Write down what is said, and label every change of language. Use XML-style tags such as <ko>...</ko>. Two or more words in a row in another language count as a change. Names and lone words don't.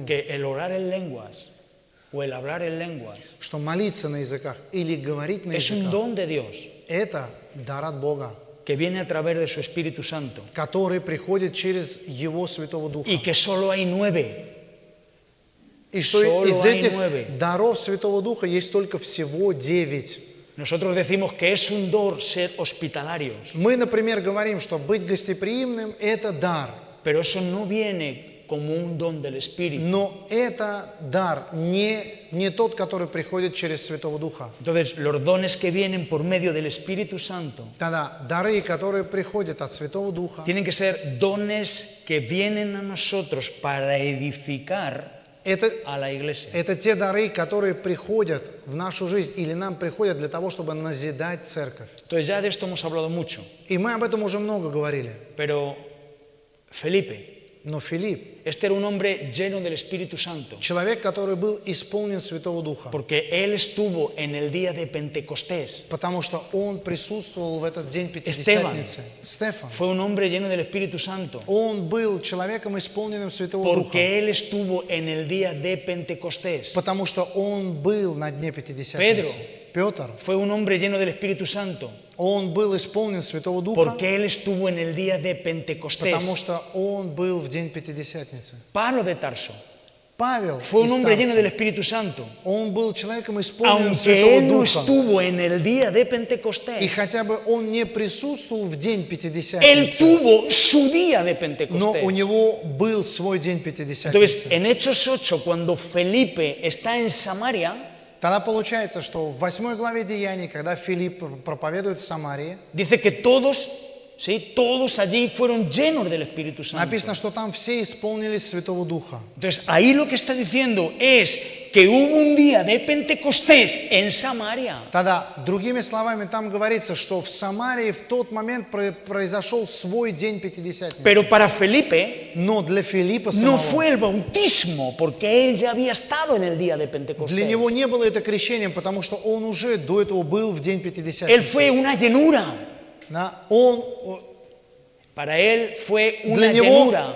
<es>Que el orar en lenguas o el hablar en lenguas</es> <ru>что молиться на языках или говорить на</ru> <es>es un</es> <ru>языках</ru> <es>don de Dios –</es> <ru>это дар от Бога,</ru> <es>que viene a través de su Espíritu Santo</es> <ru>который приходит через Его Святого Духа.</ru> <es>y que solo hay 9.</es> <ru>И что</ru> <es>solo</es> <ru>из</ru> <es>hay</es> <ru>этих 9. даров Святого Духа есть только всего 9.</ru> <es>Nosotros decimos que es un don ser hospitalarios,</es> <ru>Мы, например, говорим, что быть гостеприимным – это дар.</ru> <es>pero eso no viene como un don del Espíritu.</es> <ru>Но это дар не тот, который приходит через Святого Духа.</ru> <es>Entonces, los dones que vienen por medio del Espíritu Santo</es> <ru>Тогда дары, которые приходят от Святого Духа,</ru> <es>tienen que ser dones que vienen a nosotros para edificar a la iglesia.</es> <ru>это те дары, которые приходят в нашу жизнь или нам приходят для того, чтобы назидать церковь.</ru> <es>Entonces, ya de esto hemos hablado mucho,</es> <ru>И мы об этом уже много говорили.</ru> <es>pero Felipe,</es> <ru>Но Филипп,</ru> <es>este era un hombre lleno del Espíritu Santo,</es> <ru>человек, который был исполнен Святого Духа,</ru> <es>porque él estuvo en el día de Pentecostés.</es> <ru>потому что он присутствовал в этот день Пятидесятницы. Стефан,</ru> <es>Fue un hombre lleno del Espíritu Santo,</es> <ru>он был человеком, исполненным Святого Духа,</ru> <es>porque él estuvo en el día de Pentecostés.</es> <ru>потому что он был на дне Пятидесятницы. Педро. Петр,</ru> <es>Fue un hombre lleno del Espíritu Santo,</es> <ru>он был исполнен Святого Духа,</ru> <es>porque él estuvo en el día de Pentecostés.</es> <ru>потому что он был в день Пятидесятницы.</ru> <es>Pablo de Tarso</es> <ru>Павел</ru> <es>fue un</es> <ru>из</ru> <es>hombre lleno del</es> <ru>Тарса,</ru> <es>Espíritu Santo,</es> <ru>он был человеком, исполненным</ru> <es>aunque</es> <ru>Святого</ru> <es>él no</es> <ru>Духа.</ru> <es>estuvo en el día de</es> <ru>И</ru> <es>Pentecostés.</es> <ru>хотя бы он не присутствовал в день</ru> <es>Él</es> <ru>Пятидесятницы,</ru> <es>tuvo su día de</es> <ru>но</ru> <es>Pentecostés.</es> <ru>у него был свой день</ru> <es>Entonces,</es> <ru>Пятидесятницы.</ru> <es>en Hechos 8, cuando Felipe está en Samaria,</es> <ru>Тогда получается, что в 8 главе Деяний, когда Филипп проповедует в Самарии,</ru> <es>dice que todos, ¿sí? Todos allí fueron llenos del Espíritu Santo.</es> <ru>написано, что там все исполнились Святого Духа.</ru> <es>Entonces, ahí lo que está diciendo es que hubo un día de Pentecostés en Samaria.</es> <ru>Тогда, другими словами, там говорится, что в Самарии в тот момент произошел свой день Пятидесятницы.</ru> <es>Pero para Felipe</es> <ru>Но для Филиппа</ru> <es>no</es> <ru>самого,</ru> <es>fue el bautismo, porque él ya había estado en el día de</es> <ru>для</ru> <es>Pentecostés.</es> <ru>него не было это крещением, потому что он уже до этого был в день</ru> <es>Él</es> <ru>Пятидесятницы.</ru> <es>fue una llenura.</es> <ru>Да,</ru> <es>Para él fue una llenura.</es>